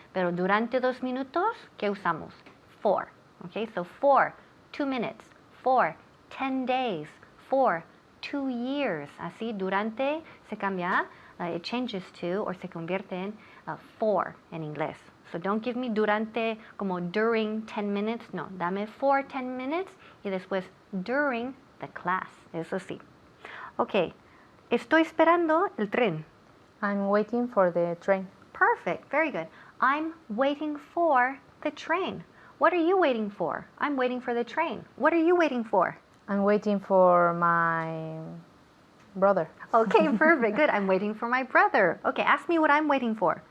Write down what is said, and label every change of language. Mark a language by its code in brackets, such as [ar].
[es] Pero durante 2 minutos, ¿qué usamos? [en] For. Okay, so for 2 minutes, for 10 days, for 2 years. [es] Así, durante se cambia, [en] it changes to, [es] or se convierte en for en inglés. [en] So don't give me durante como during 10 minutes. [es] No, dame [en] for 10 minutes [es] y después [en] during the class. [es] Eso sí. Okay, estoy esperando el tren. [en] I'm waiting for the train. Perfect, very good. I'm waiting for the train. What are you waiting for? I'm waiting for the train. What are you waiting for? I'm waiting for my brother. Okay, perfect, good. I'm waiting for my brother. Okay, ask me what I'm waiting for.